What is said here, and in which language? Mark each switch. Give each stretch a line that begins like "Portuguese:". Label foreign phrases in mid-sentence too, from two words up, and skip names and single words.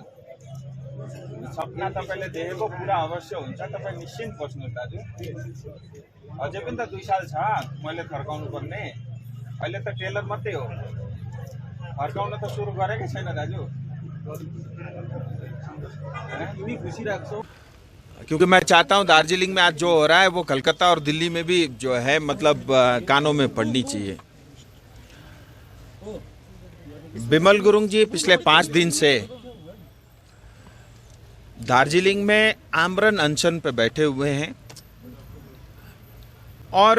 Nepali: सपना तपाईँले देखेको पुरा अवश्य हुन्छ। तपाईँ निश्चिन्त बस्नुहोस् दाजु। अझै पनि त 2 साल छ मैले फर्काउनु पर्ने। अहिले त टेलर मात्रै हो, फर्काउन त सुरु गरेकै छैन दाजु। खुसी राख्छौँ
Hindi: क्योंकि मैं चाहता हूं दार्जिलिंग में आज जो हो रहा है वो कलकत्ता और दिल्ली में भी जो है मतलब कानों में पड़नी चाहिए। विमल गुरुङ जी पिछले 5 दिन से दार्जिलिंग में आमरण अनशन पे बैठे हुए हैं और